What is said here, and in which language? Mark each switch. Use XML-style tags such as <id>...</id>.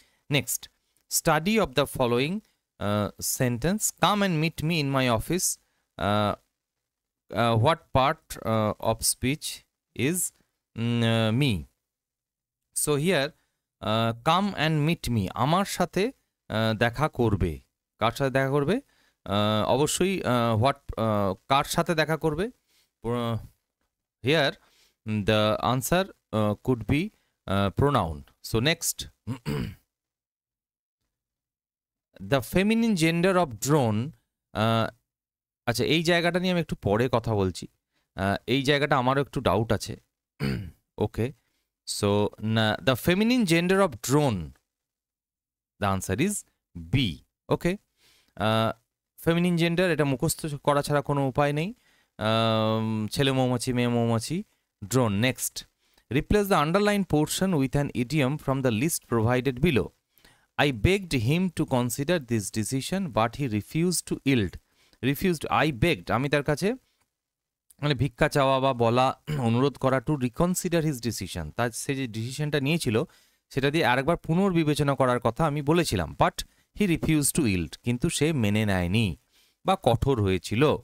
<en>Next, study of the following sentence, come and meet me in my office. What part of speech is me? So here come and meet me,</en> <bn>আমার সাথে দেখা করবে, কার সাথে দেখা করবে? অবশ্যই what, কার সাথে দেখা করবে?</bn> <en>Here the answer could be pronoun. So next, the feminine gender of drone.</en> <bn>আচ্ছা, এই জায়গাটা নিয়ে আমি একটু পরে কথা বলছি, এই জায়গাটা আমারও একটু ডাউট আছে।</bn> <en>Okay, so the feminine gender of drone, the answer is B. Okay,</en> <bn>feminine gender, এটা মুখস্থ করা ছাড়া কোনো উপায় নেই। ছেলে মৌমাছি, মেয়ে মৌমাছি, drone.</bn> <en>Next, replace the underline portion with an idiom from the list provided below. I begged him to consider this decision, but he refused to yield. Refused, I begged,</en> <bn>আমি তার কাছে মানে ভিক্ষা চাওয়া বা বলা, অনুরোধ করা,</bn> <en>to reconsider his decision,</en> <bn>তার সে যে ডিসিশনটা নিয়েছিল সেটা দিয়ে আরেকবার পুনর্বিবেচনা করার কথা আমি বলেছিলাম।</bn> <en>but he refuse to yield,</en> <bn>কিন্তু সে মেনে নেয়নি বা কঠোর হয়েছিল।</bn>